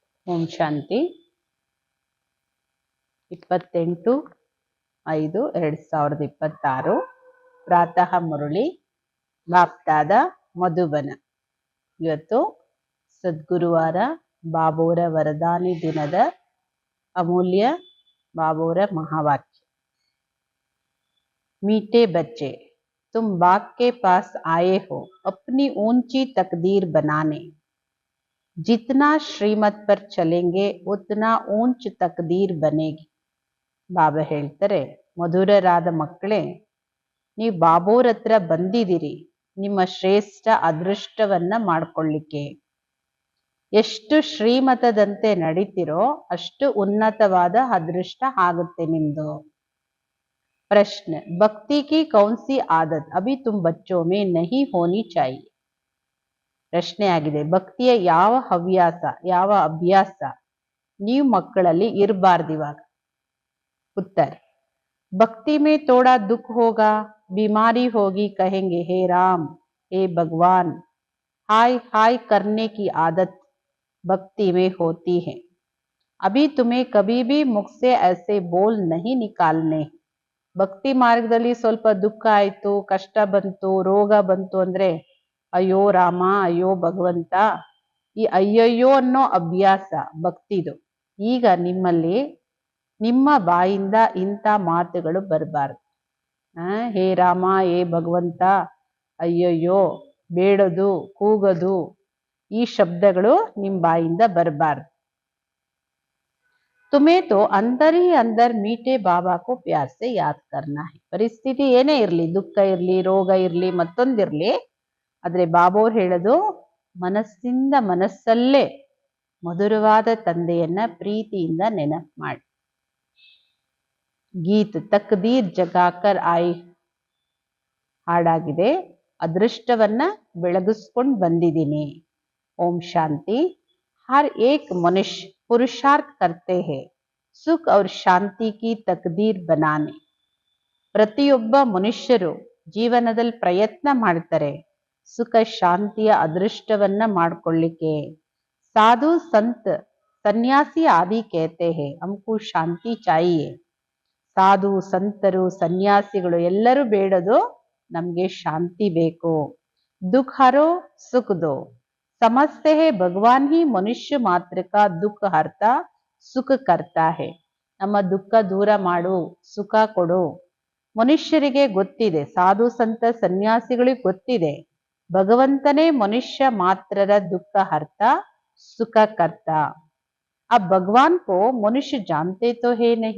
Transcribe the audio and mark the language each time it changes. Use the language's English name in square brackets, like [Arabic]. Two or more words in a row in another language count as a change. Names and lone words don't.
[Kannada] ಓಂ ಶಾಂತಿ 28/5/2026 ಪ್ರಾತಃ ಮುರಳಿ ಬಾಪ್ತಾದ ಮಧುಬನ. ಇವತ್ತು ಸದ್ಗುರುವಾರ, ಬಾಬೋರ ವರದಾನಿ ದಿನದ ಅಮೂಲ್ಯ ಬಾಬೋರ ಮಹಾವಾಕ್ಯ. [Hindi] मीठे बच्चे, तुम बाग के पास आए हो अपनी ऊंची तकदीर बनाने. जितना श्रीमत पर चलेंगे उतना ऊंच तकदीर बनेगी. [Kannada] ಬಾಬಾ ಹೇಳ್ತಾರೆ, ಮಧುರರಾದ ಮಕ್ಕಳೇ, ನೀವು ಬಾಬೋರ್ ಹತ್ರ ಬಂದಿದ್ದೀರಿ ನಿಮ್ಮ ಶ್ರೇಷ್ಠ ಅದೃಷ್ಟವನ್ನ ಮಾಡ್ಕೊಳ್ಳಿಕ್ಕೆ. ಎಷ್ಟು ಶ್ರೀಮತದಂತೆ ನಡೀತಿರೋ ಅಷ್ಟು ಉನ್ನತವಾದ ಅದೃಷ್ಟ ಆಗುತ್ತೆ ನಿಮ್ದು. [Hindi] प्रश्न, भक्ति की कौन सी आदत अभी तुम बच्चों में नहीं होनी चाहिए? [Kannada] ಪ್ರಶ್ನೆ ಆಗಿದೆ, ಭಕ್ತಿಯ ಯಾವ ಹವ್ಯಾಸ, ಯಾವ ಅಭ್ಯಾಸ ನೀವು ಮಕ್ಕಳಲ್ಲಿ ಇರಬಾರ್ದಿವಾಗ? [Hindi] उत्तर, भक्ति में थोड़ा दुख होगा, बीमारी होगी, कहेंगे हे राम, हे भगवान, हाय हाय करने की आदत भक्ति में होती है. अभी तुम्हें कभी भी मुख से ऐसे बोल नहीं निकालने. [Kannada] ಭಕ್ತಿ ಮಾರ್ಗದಲ್ಲಿ ಸ್ವಲ್ಪ ದುಃಖ ಆಯ್ತು, ಕಷ್ಟ ಬಂತು, ರೋಗ ಬಂತು ಅಂದ್ರೆ ಅಯ್ಯೋ ರಾಮ, ಅಯ್ಯೋ ಭಗವಂತ, ಈ ಅಯ್ಯಯ್ಯೋ ಅನ್ನೋ ಅಭ್ಯಾಸ ಭಕ್ತಿದು. ಈಗ ನಿಮ್ಮಲ್ಲಿ ನಿಮ್ಮ ಬಾಯಿಂದ ಇಂಥ ಮಾತುಗಳು ಬರಬಾರ್ದು. ಹೇ ರಾಮ, ಹೇ ಭಗವಂತ, ಅಯ್ಯಯ್ಯೋ, ಬೇಡದು, ಕೂಗದು, ಈ ಶಬ್ದಗಳು ನಿಮ್ಮ ಬಾಯಿಂದ ಬರಬಾರ್ದು. [Hindi] तुम्हें तो अंदर ही अंदर मीठे बाबा को प्यार से याद करना है. [Kannada] ಪರಿಸ್ಥಿತಿ ಏನೇ ಇರಲಿ, ದುಃಖ ಇರಲಿ, ರೋಗ ಇರಲಿ, ಮತ್ತೊಂದಿರಲಿ, ಆದ್ರೆ ಬಾಬೋರ್ ಹೇಳೋದು ಮನಸ್ಸಿಂದ ಮನಸ್ಸಲ್ಲೇ ಮಧುರವಾದ ತಂದೆಯನ್ನ ಪ್ರೀತಿಯಿಂದ ನೆನಪು ಮಾಡಿ. [Hindi] गीत तकदीर जगाकर आई [Kannada] ಹಾಡಾಗಿದೆ. ಅದೃಷ್ಟವನ್ನ ಬೆಳಗಿಸ್ಕೊಂಡು ಬಂದಿದ್ದೀನಿ. ಓಂ ಶಾಂತಿ. [Hindi] हर एक मनुष्य पुरुषार्थ करते हैं सुख और शांति की तकदीर बनाने. [Kannada] ಪ್ರತಿಯೊಬ್ಬ ಮನುಷ್ಯರು ಜೀವನದಲ್ಲಿ ಪ್ರಯತ್ನ ಮಾಡ್ತಾರೆ ಸುಖ ಶಾಂತಿಯ ಅದೃಷ್ಟವನ್ನ ಮಾಡ್ಕೊಳ್ಳಿಕ್ಕೆ. [Hindi] साधु संत संन्यासी आदि कहते हैं हमको ಶಾಂತಿ चाहिए. [Kannada] ಸಾಧು ಸಂತರು ಸನ್ಯಾಸಿಗಳು ಎಲ್ಲರೂ ಬೇಡದು ನಮ್ಗೆ ಶಾಂತಿ ಬೇಕು. [Hindi] दुख हरो सुख दो. समझते हैं भगवान ही मनुष्य मात्र का दुख हरता सुख करता है. [Kannada] ನಮ್ಮ ದುಃಖ ದೂರ ಮಾಡು, ಸುಖ ಕೊಡು. ಮನುಷ್ಯರಿಗೆ ಗೊತ್ತಿದೆ, ಸಾಧು ಸಂತ ಸನ್ಯಾಸಿಗಳಿಗೆ ಗೊತ್ತಿದೆ, ಭಗವಂತನೇ ಮನುಷ್ಯ ಮಾತ್ರರ ದುಃಖ ಹರ್ತ ಸುಖ ಕರ್ತ. [Hindi] आ भगवान को मनुष्य जानते तो है नहीं.